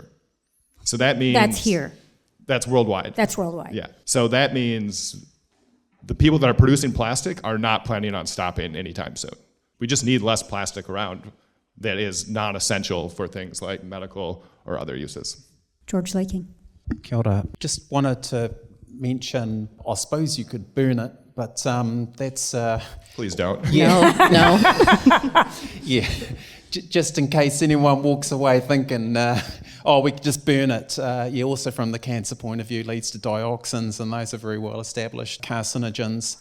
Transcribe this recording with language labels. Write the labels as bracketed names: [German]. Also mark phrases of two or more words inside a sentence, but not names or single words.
[English] So that means... That's here. That's worldwide. That's worldwide. Yeah. So that means the people that are producing plastic are not planning on stopping anytime soon. We just need less plastic around that is non-essential for things like medical or other uses. George Laking. [Māori] Kia ora. [English] Just wanted to mention, I suppose you could burn it, but that's... Please don't. Yeah. No. Yeah, just in case anyone walks away thinking, we could just burn it. Also from the cancer point of view, leads to dioxins, and those are very well established carcinogens.